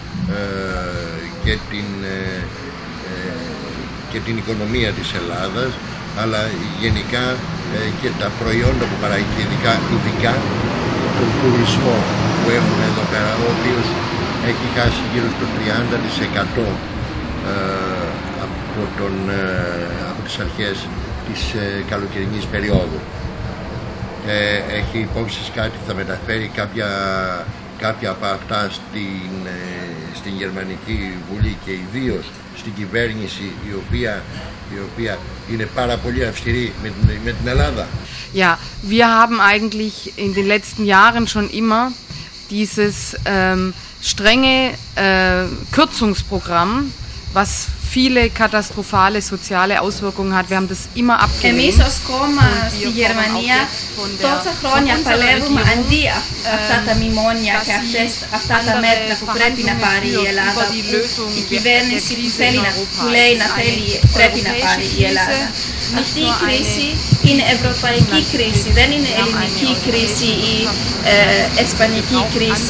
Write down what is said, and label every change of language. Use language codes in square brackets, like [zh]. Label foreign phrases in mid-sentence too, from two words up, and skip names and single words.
[el] και την οικονομία της Ελλάδας, αλλά γενικά και τα προϊόντα που παράγει, και ειδικά τον τουρισμό που έχουμε εδώ πέρα, ο οποίος έχει χάσει γύρω στο 30% από τις αρχές της καλοκαιρινής περίοδου. Έχει υπόψη κάτι, θα μεταφέρει κάποια από αυτά στην Γερμανική Βουλή και ιδίως στην κυβέρνηση η οποία είναι πάρα πολύ αυστηρή με την Ελλάδα. [de] Ja, wir haben eigentlich in den letzten Jahren schon immer dieses strenge Kürzungsprogramm, was viele katastrophale soziale Auswirkungen hat. Wir haben das immer abgelehnt. [el] Εμείς ως κόμμα στη Γερμανία τόσα χρόνια παλεύουμε αντί αυτά τα μνημόνια και αυτά τα μέτρα που πρέπει να πάρει η Ελλάδα, που η κυβέρνηση που λέει πρέπει να πάρει η Ελλάδα. Αυτή η κρίση είναι ευρωπαϊκή κρίση, δεν είναι ελληνική κρίση ή ισπανική κρίση.